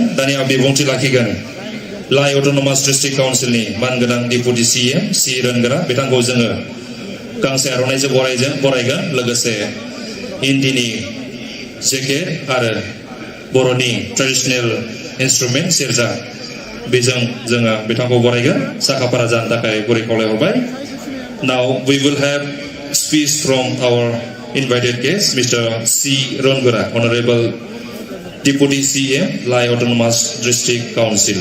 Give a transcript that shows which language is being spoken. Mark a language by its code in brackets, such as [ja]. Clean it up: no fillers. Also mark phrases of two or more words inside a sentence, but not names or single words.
[brx] दानिया बिबुंथि लाखिगोन लाइ अट'नमास डिस्ट्रिक्ट काउन्सिलनि मानगोनां [en] deputy CM [brx] सि रोनगोरा बिथांखौ जोङो गांसे आर'नाइजों बरायगोन। लोगोसे इन्दिनि जेकेट आरो बर'नि [en] traditional instrument [brx] सेरजा बेजों जोङो बिथांखौ बरायगोन। साखाफारा जानो थाखाय गुरै खावलायहरबाय। [en] Now we will have speech from our invited guest, Mr. C. Rongura, Honorable Deputy CM, Lai Autonomous District Council.